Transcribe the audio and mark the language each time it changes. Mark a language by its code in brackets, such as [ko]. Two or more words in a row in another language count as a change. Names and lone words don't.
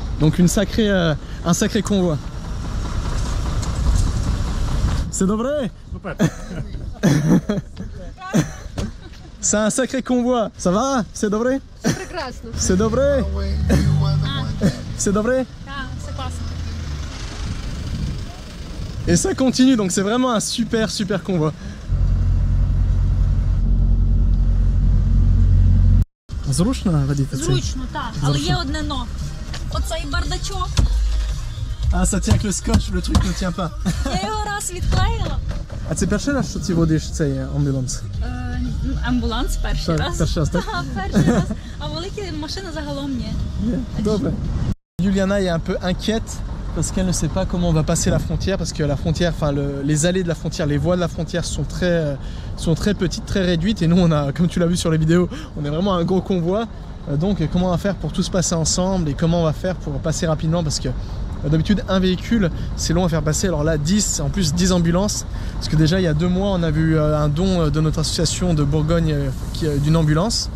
[fr] Donc un sacré convoi. C'est dobre? C'est un sacré convoi. Ça va? C'est добрé? C'est добрé? C'est добрé? Et ça continue, donc c'est vraiment un super convoi. [uk] Зручно водити цей? Зручно, так, але є одне но. Оцей бардачок. [fr] Ah, ça tient que le scotch, le truc ne tient pas. [uk] Я його раз відклеїла. А це перший раз, що ти водиш цей амбуланс? Амбуланс перший раз. Перший раз, так? Перший раз. А великі машини загалом ні. Добре. [fr] Juliana est un peu inquiète parce qu'elle ne sait pas comment on va passer la frontière, parce que la frontière, enfin les allées de la frontière, les voies de la frontière sont très petites, très réduites, et nous on a, comme tu l'as vu sur les vidéos, on est vraiment un gros convoi. Donc comment on va faire pour tous passer ensemble et comment on va faire pour passer rapidement, parce que d'habitude un véhicule c'est long à faire passer, alors là 10, en plus 10 ambulances, parce que déjà il y a 2 mois on a vu un don de notre association de Bourgogne d'une ambulance.